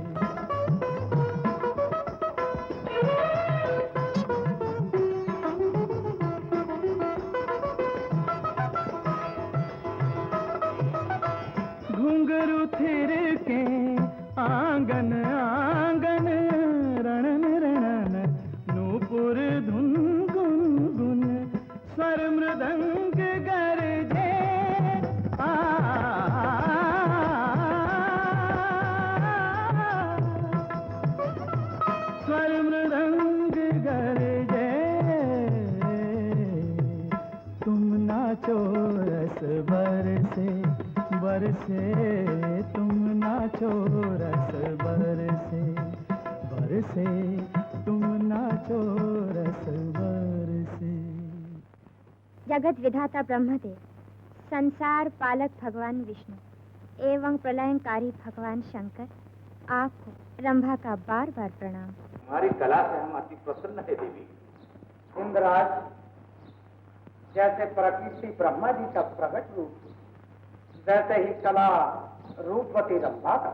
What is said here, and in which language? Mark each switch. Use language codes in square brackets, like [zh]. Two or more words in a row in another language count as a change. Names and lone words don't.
[hi] घुंघरू थिर के आंगन आंगन रणन रणन नूपुर धुन गुन गुन स्वर मृदंग गरजे स्वर मृदंग गरजे तुम नाचो रस बरसे बरसे तुम नाचो रस बरसे बरसे तुम नाचो रस बरसे। जगत विधाता ब्रह्मदेव, संसार पालक भगवान विष्णु एवं प्रलयंकारी भगवान शंकर, आपको रंभा का बार बार प्रणाम। हमारी कला से हम अति प्रसन्न है देवी। इंद्राज, जैसे प्रकृति ब्रह्मा जी का प्रकट रूप, वैसे ही कला रूपवती रंभा का।